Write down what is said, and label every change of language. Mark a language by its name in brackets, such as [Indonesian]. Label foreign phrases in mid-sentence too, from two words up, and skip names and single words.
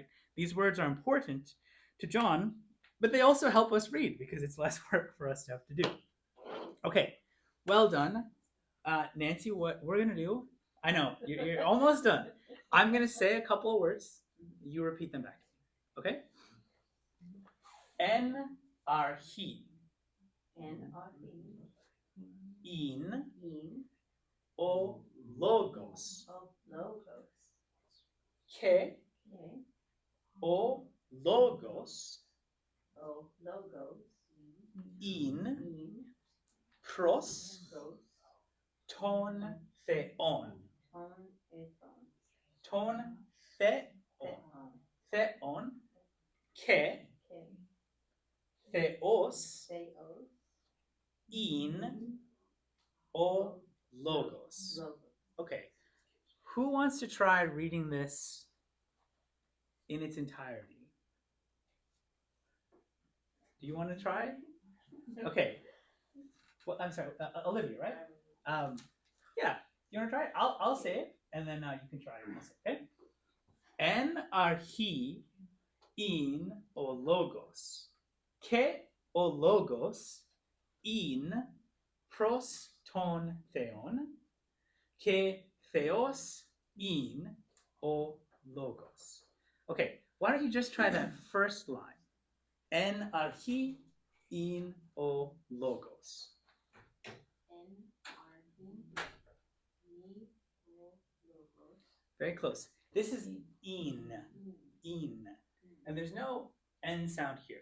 [English] These words are important to John, but they also help us read because it's less work for us to have to do. Okay, well done. Nancy, what we're going to do, I know, you're almost done. I'm going to say a couple of words. You repeat them back to me, okay? [Greek] ἐν ἀρχῇ. ἐν ἀρχῇ. In. In. ὁ λόγος. ὁ λόγος. Ke. [English] Okay. [Greek] ὁ λόγος. ὁ λόγος. In. In. Pros. Pros. τὸν θεόν. τὸν ἐτον. τὸν θεόν. θεόν. Ke. [English] Okay. [Greek] Theos. Theos. ἦν. ὁ λόγος. Logos. [English] Okay. Who wants to try reading this in its entirety? Do you want to try? Okay. Well, I'm sorry, Olivia, right? Yeah. You want to try it? I'll say it, and then you can try it also, okay? [Greek] ἐν ἀρχῇ ἦν ὁ λόγος. καὶ ὁ λόγος ἦν πρὸς τὸν θεόν. καὶ θεὸς ἦν ὁ λόγος. [English] Okay, why don't you just try that first line? [Greek] ἐν ἀρχῇ ἦν ὁ λόγος. [English] Very close. This is in. And there's no N sound here.